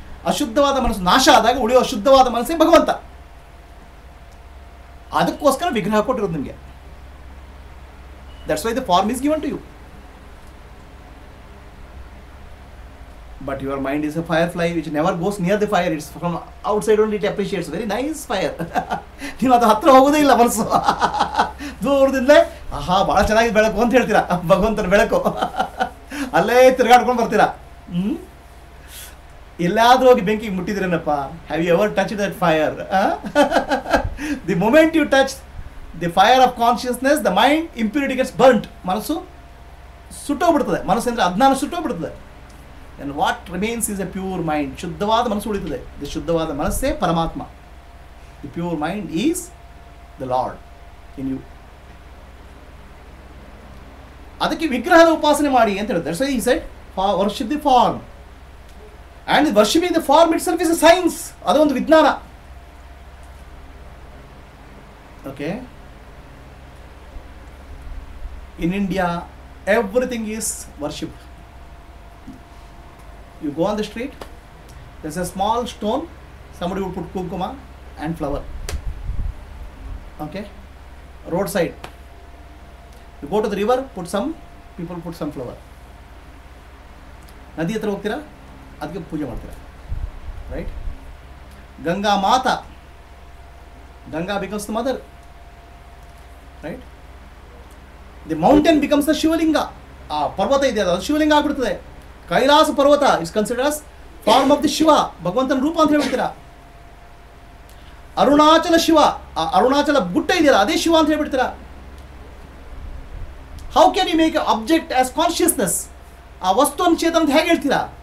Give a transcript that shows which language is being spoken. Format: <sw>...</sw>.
<kn>ಅಶುದ್ಧವಾದ ಮನಸ್ಸು ನಾಶ ಆದಾಗ ಉಳಿಯುವ ಶುದ್ಧವಾದ ಮನಸ್ಸೇ ಭಗವಂತ. ಅದಕ್ಕೋಸ್ಕರ ವಿಗ್ರಹ ಕೊಟ್ಟಿರೋದು ನಿಮಗೆ.</kn> <en>That's why the form is given to you. But your mind is a firefly which never goes near the fire. It's from outside only it appreciates. Very nice fire.</en> <kn>ನೀವು ಅದು ಹತ್ರ ಹೋಗೋದೇ ಇಲ್ಲ ಮನಸ್ಸು. ದೂರದಿಂದಲೇ ಆಹಾ ಭಾಳ ಚೆನ್ನಾಗಿದೆ ಬೆಳಕು ಅಂತ ಹೇಳ್ತೀರಾ. ಭಗವಂತನ ಬೆಳಕು ಅಲ್ಲೇ ತಿರುಗಾಡ್ಕೊಂಡು ಬರ್ತೀರಾ. ಎಲ್ಲಾದ್ರೂ ಹೋಗಿ ಬೆಂಕಿಗೆ ಮುಟ್ಟಿದ್ರೇನಪ್ಪ?</kn> <en>Have you ever touch that fire? The moment you touch the fire of consciousness, the mind impurity gets burnt.</en> <kn>ಮನಸ್ಸು ಸುಟ್ಟೋಗ್ಬಿಡ್ತದೆ. ಮನಸ್ಸು ಅಂದರೆ ಅಜ್ಞಾನ ಸುಟ್ಟೋಗ್ಬಿಡ್ತದೆ.</kn> <en>And what remains is a pure mind.</en> <kn>ಶುದ್ಧವಾದ ಮನಸ್ಸು ಉಳಿತದೆ. ದಿ ಶುದ್ಧವಾದ ಮನಸ್ಸೇ ಪರಮಾತ್ಮ.</kn> <en>The pure mind is the lord in you.</en> <kn>ಅದಕ್ಕೆ ವಿಗ್ರಹದ ಉಪಾಸನೆ ಮಾಡಿ ಅಂತ ಹೇಳಿದ್ರೆ.</kn> <en>So ಈ side worship the form. And worshipping the form itself is a science.</en> <kn>ಅದೊಂದು ವಿಜ್ಞಾನ.</kn> <en>Okay. In India, everything is worship. You go on the street, there's a small stone, somebody would put kumkuma and flower. Okay. Roadside. You go to the river, people put some flower.</en> <kn>ನದಿ ಹತ್ರ ಹೋಗ್ತೀರಾ, ಅದಕ್ಕೆ ಪೂಜೆ ಮಾಡ್ತೀರಾ, right?</kn> <en>Ganga Mata, Ganga becomes the mother, right? The mountain becomes the Shivalinga.</en> <kn>ಆ ಪರ್ವತ ಇದೆ ಅದು ಶಿವಲಿಂಗ ಆಗ್ಬಿಡ್ತದೆ.</kn> <en>Kailasa Parvata is considered as form of the Shiva,</en> <kn>ಭಗವಂತನ ರೂಪ ಅಂತ ಹೇಳ್ಬಿಡ್ತೀರಾ. ಅರುಣಾಚಲ ಶಿವ, ಆ ಅರುಣಾಚಲ ಗುಡ್ಡ ಇದೆಯಲ್ಲ ಅದೇ ಶಿವ ಅಂತ ಹೇಳ್ಬಿಡ್ತೀರಾ.</kn> <en>How can you make a object as consciousness?</en> <kn>ಆ ವಸ್ತುವನ್ನು ಚೇತನ ಅಂತ ಹೇಗೆ ಹೇಳ್ತೀರಾ?</kn>